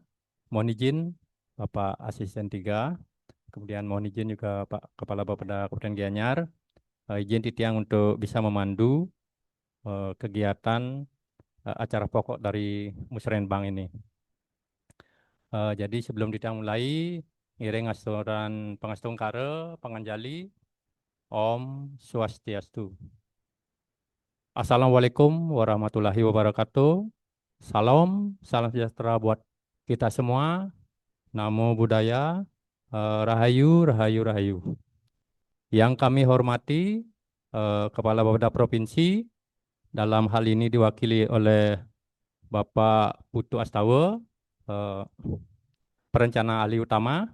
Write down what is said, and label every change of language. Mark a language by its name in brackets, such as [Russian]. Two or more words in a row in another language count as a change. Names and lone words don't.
[Indonesian] Mohon izin Bapak Asisten 3, kemudian mohon izin juga Pak Kepala Bapeda Kabupaten Gianyar, izin Titiang untuk bisa memandu kegiatan acara pokok dari Musrenbang ini. Jadi sebelum Titiang mulai, [Balinese] ngiring asturan pangastung kare, panganjali, Om Swastiastu. [Arabic] السلام عليكم ورحمة الله وبركاته. [Indonesian] Salam sejahtera buat kita semua. [Pali] Namo Buddhaya, [Balinese] Rahayu, Rahayu, Rahayu. [Indonesian] Yang kami hormati Kepala Bapeda Provinsi, dalam hal ini diwakili oleh Bapak Putu Astawa, perencana ahli utama.